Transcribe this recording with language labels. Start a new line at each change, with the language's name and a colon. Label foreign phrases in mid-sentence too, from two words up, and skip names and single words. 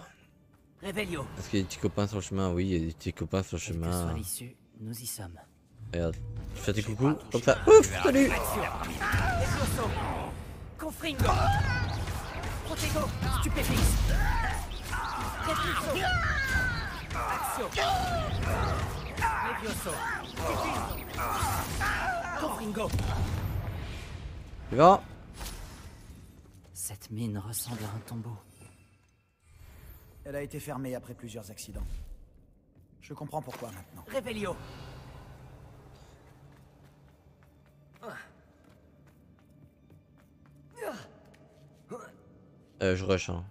French: Revelio. Est-ce qu'il y a des petits copains sur le chemin? Oui, il y a des petits copains sur le Quelle que chemin. soit l'issue, nous y sommes. Regarde. Je fais des coucou, comme ça. Ouf, salut! Exploso. Confringo. Protego. Stupéfixe. Repulso. Action. Levioso. Confringo. Tu vas? Cette mine ressemble à un tombeau. Elle a été fermée après plusieurs accidents. Je comprends pourquoi maintenant. Revelio. Je rush, hein.